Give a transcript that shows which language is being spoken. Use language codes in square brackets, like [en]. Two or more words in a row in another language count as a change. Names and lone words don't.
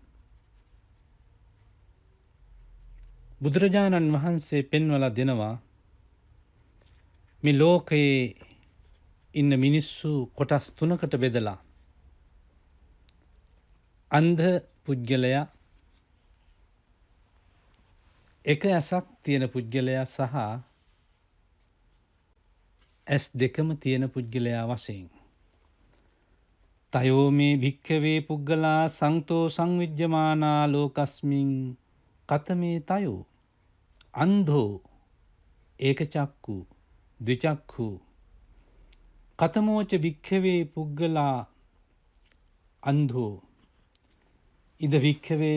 [si] බුදුරජාණන් වහන්සේ පෙන්වලා දෙනවා මේ ලෝකයේ ඉන්න මිනිස්සු කොටස් තුනකට බෙදලා අන්ධ පුද්ගලයා, එක ඇසක් තියෙන පුද්ගලයා සහ ඇස් දෙකම තියෙන පුද්ගලයා වශයෙන්. [pi] තයෝ මේ භික්ඛවේ පුද්ගලා සංතෝ සංවිජ්ජමානා ලෝකස්මින් කතමේ තයෝ අන්ධෝ ඒකචක්ඛු ද්විචක්ඛු කතමෝච භික්ඛවේ පුද්ගලා අන්ධෝ ඉද භික්ඛවේ